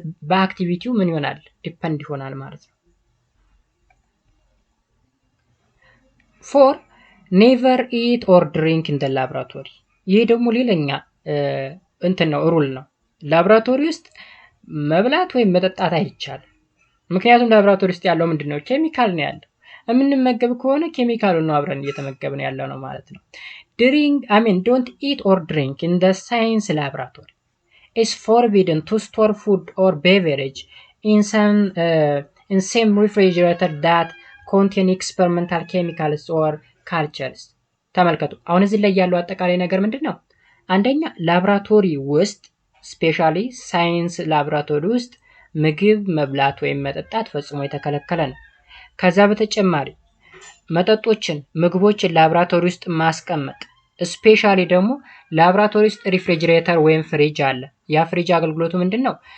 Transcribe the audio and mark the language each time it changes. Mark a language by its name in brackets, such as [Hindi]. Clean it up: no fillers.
[Amharic] በአክቲቪቲው ምን ይሆናል ዲፔንድ ይሆናል ማለት ነው። 4 [English] never eat or drink in the laboratory። [Amharic] ይሄ ደግሞ ሌላኛ እንትን ነው ሩል ነው። ላብራቶሪ ውስጥ መብላት ወይም መጠጣት አይቻልም። ምክንያቱም ላብራቶሪ ውስጥ ያለው ምንድነው? ኬሚካል ነው ያለው። የምንመገብ ከሆነ ኬሚካሉን ነው አብረን እየተመገብን ያለው ነው ማለት ነው። [English] don't eat or drink in the science laboratory. It's forbidden to store food or beverage in same refrigerator that contain experimental chemicals or cultures። [Amharic] ተመልከቱ። አሁን እዚህ ላይ ያለው አጠቃላይ ነገር ምንድነው? አንደኛ ላብራቶሪ ውስጥ ስፔሻሊ ሳይንስ ላብራቶሪ ውስጥ ምግብ መብላት ወይም መጠጣት ፈጽሞ የተከለከለ ነው። ከዛ በተጨማሪ መጠጦችን፣ ምግቦችን ላብራቶሪ ውስጥ ማስቀመጥ ስፔሻሊ ደግሞ ላብራቶሪ ውስጥ ሪፍሪጅሬተር ወይም ፍሪጅ አለ። ያ ፍሪጅ አገልግሎቱ ምንድነው?